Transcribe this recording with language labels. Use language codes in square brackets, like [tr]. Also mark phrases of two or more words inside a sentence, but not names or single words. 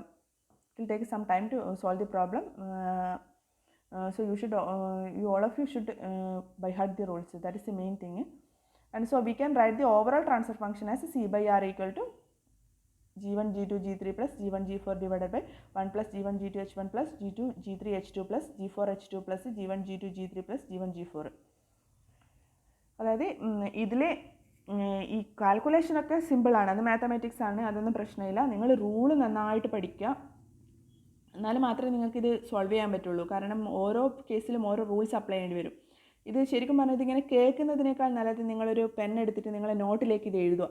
[en] It will take some time to solve the problem. So you should, all of you should by heart the rules. That is the main thing. And so we can write the overall transfer function as C by R equal to G1, G2, G3 plus G1, G4 divided by 1 plus G1, G2, H1 plus G2, G3, H2 plus G4, H2 plus G1, G2, G3 plus G1, G4. [ml] അതായത് ഇതിൽ ഈ കാൽക്കുലേഷനൊക്കെ സിമ്പിളാണ്, അത് മാത്തമാറ്റിക്സ് ആണ്, അതൊന്നും പ്രശ്നമില്ല. നിങ്ങൾ റൂള് നന്നായിട്ട് പഠിക്കുക, എന്നാലും മാത്രമേ നിങ്ങൾക്കിത് സോൾവ് ചെയ്യാൻ പറ്റുള്ളൂ. കാരണം ഓരോ കേസിലും ഓരോ [en] rules apply [ml] ചെയ്യേണ്ടി വരും. ഇത് ശരിക്കും പറഞ്ഞാൽ ഇതിങ്ങനെ കേൾക്കുന്നതിനേക്കാൾ നല്ലത് നിങ്ങളൊരു പെൻ എടുത്തിട്ട് നിങ്ങളെ നോട്ടിലേക്ക് ഇത് എഴുതുക.